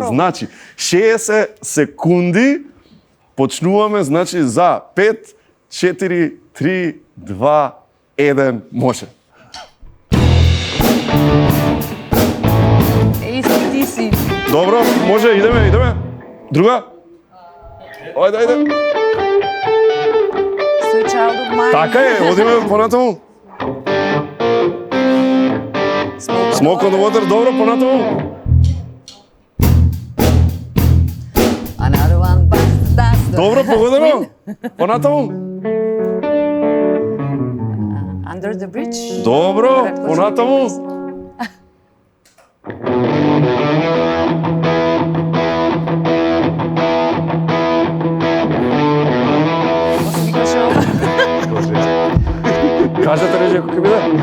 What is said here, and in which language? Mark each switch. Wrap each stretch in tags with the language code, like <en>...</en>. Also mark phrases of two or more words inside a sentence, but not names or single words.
<mk>Значи, 60 секунди почнуваме, значи, за 5, 4, 3, 2, 1, може. Ти си. Добро, може, идеме. Друга? Ајде. Sweet Child of Mine. Така е, одиме понатаму. Smoke on the Water, добро, понатаму. Another one bites the dust. Добро, погодено. Понатаму. Under the Bridge. Добро, понатаму. Кажете режија кој ќе биде?</mk>